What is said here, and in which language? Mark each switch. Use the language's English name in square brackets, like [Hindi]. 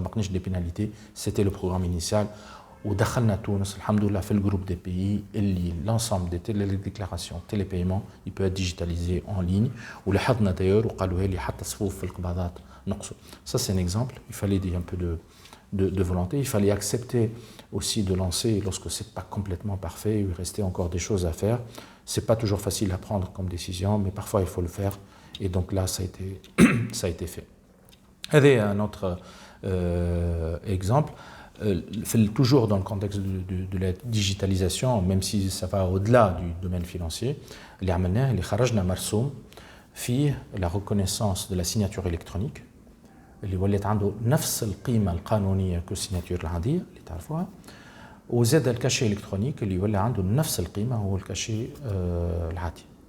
[French] Des pénalités. C'était le programme initial. [Arabic] ودخلنا تونس الحمد لله في الجروب دي بيي اللي [French] l'ensemble des télédéclarations télépaiements il peut être digitalisé en ligne [Arabic] ولاحظنا [French] d'ailleurs [Arabic] وقالوا لي حتى صفوف في القباضات نقصوا. [French] Ça c'est un exemple. Il fallait un peu de volonté. Il fallait accepter aussi de lancer lorsque c'est pas complètement parfait. Il restait encore des choses à faire. C'est pas toujours facile à prendre comme décision, mais parfois il faut le faire. Et donc là ça a été fait. [Arabic] هذا [French] un autre exemple. Toujours dans le contexte de la digitalisation, même si ça va au-delà du domaine financier, [Arabic] اللي عملناه اللي خرجنا مرسوم فيه [French] la reconnaissance de la signature électronique [Arabic] اللي ولات عنده نفس القيمة القانونية كالسيناتور العادية اللي تعرفوها وزاد الكاشي الكترونيك اللي ولا عنده نفس القيمة هو الكاشي العادي.